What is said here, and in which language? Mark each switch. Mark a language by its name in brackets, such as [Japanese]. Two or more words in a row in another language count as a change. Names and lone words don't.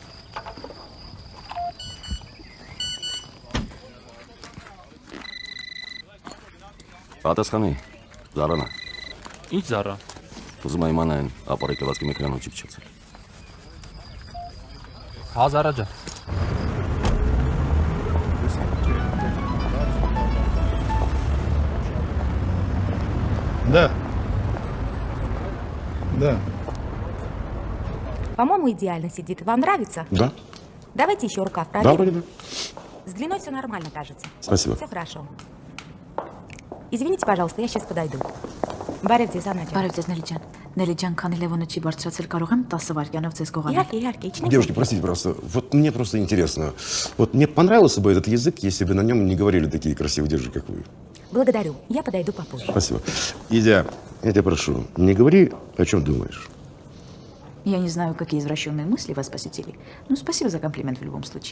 [Armenian] պատասխանի։ Զարանա։ Ինչ Զարա։ Ուզում եմ իմանալ ապարիկ լվացքի մեքենան ոչի փչացել։ Հա Զարա ջան։ [Russian] Да. Да. По-моему, идеально сидит. Вам нравится? Да. Давайте еще рукав Да, проверим. вроде бы. С длиной все нормально, кажется. Спасибо. Все хорошо. Извините, пожалуйста, я сейчас подойду. [Armenian] Բարև ձեզ, Աննա ջան։ Բարև ձեզ, Նելի ջան։ Նելի ջան, քանի Լևոնը չի բարձրացել, կարող եմ 10 վայրկյանով ձեզ գողանալ։ Իհարկե, իհարկե, իջնեք։ [Russian] Девушки, простите, пожалуйста, вот мне просто интересно. Вот мне понравился бы этот язык, если бы на нем не говорили такие красивые держи, как вы. Благодарю. Я подойду попозже. Спасибо. Идя, я тебя прошу, не говори, о чем думаешь. Я не знаю, какие извращенные мысли вас посетили, но спасибо за комплимент в любом случае.